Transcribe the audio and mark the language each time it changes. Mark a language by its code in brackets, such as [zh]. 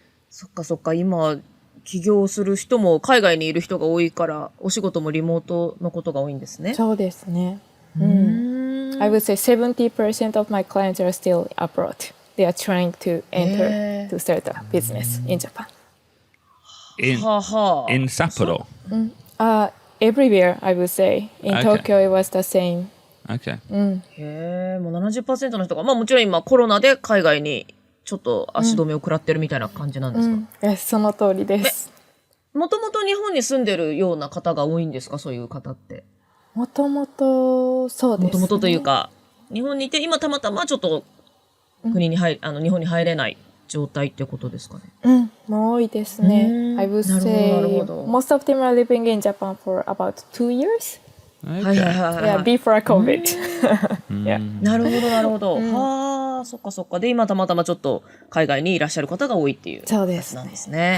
[ja] そっか今起業する人も海外にいる人が多いからお仕事もリモートのことが多いんですね。そうですね。 [en] I would say 70% of my clients are still abroad. They are trying to enter to start a business in Japan. In Sapporo? Everywhere, I would say. In Tokyo, it was the same. Okay. [ja] もう 70% の人が、もちろん今コロナで海外にちょっと足止めを食らってるみたいな感じなんですか？その通りです。もともと日本に住んでるような方が多いんですか？そういう方って。もともとそうですね。もともとというか、日本にいて今たまたまちょっと日本に入れない状態ってことですかね。もう多いですね。 [en] I would say most of them are living in Japan for about 2 years. Before COVID. [ja] なるほど。そっか。で、今たまたまちょっと海外にいらっしゃる方が多いっていうことなんですね。